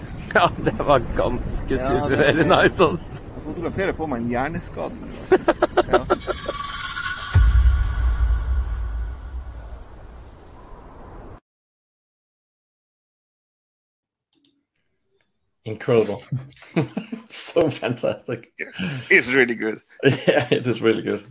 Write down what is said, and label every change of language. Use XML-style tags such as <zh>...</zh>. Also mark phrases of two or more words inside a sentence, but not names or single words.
<da>Ja, det var ganske super nice. Altså. Jeg fotograferer på meg en hjerneskade. Ja.</da> <en>Incredible. So fantastic. It's really good. Yeah, it is really good.</en>